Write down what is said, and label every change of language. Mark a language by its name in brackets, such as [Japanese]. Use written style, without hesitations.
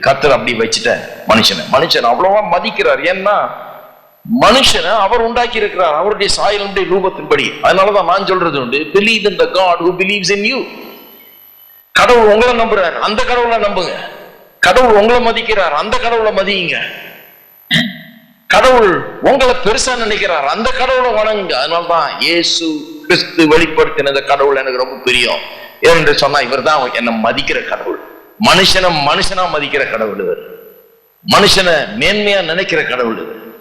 [Tamil] கர்த்தர் அப்படி வச்சுட்டேன் மனுஷன் அவ்வளவா மதிக்கிறார். ஏன்னா மனுஷனை அவர் உண்டாக்கி இருக்கிறார், அவருடைய சாயலுடைய ரூபத்தின்படி. அதனாலதான் நான் சொல்றது உண்டு, [English] believe in the God who believes in you. [Tamil] கடவுள் உங்களை நம்புறார், அந்த கடவுளை நம்புங்க. கடவுள் உங்களை மதிக்கிறார், அந்த கடவுளை மதியுங்க. கடவுள் உங்களை பெருசா நினைக்கிறார், அந்த கடவுளை வணங்குங்க. அதனால்தான் இயேசு கிறிஸ்து வெளிப்படுத்தின கடவுள் எனக்கு ரொம்ப பிரியம். ஏனென்று சொன்னா இவர் தான் என்னை மதிக்கிற கடவுள். மனுஷனா மதிக்கிற கடவுள் இவர், மனுஷனை மேன்மையா நினைக்கிற கடவுள் இவர்.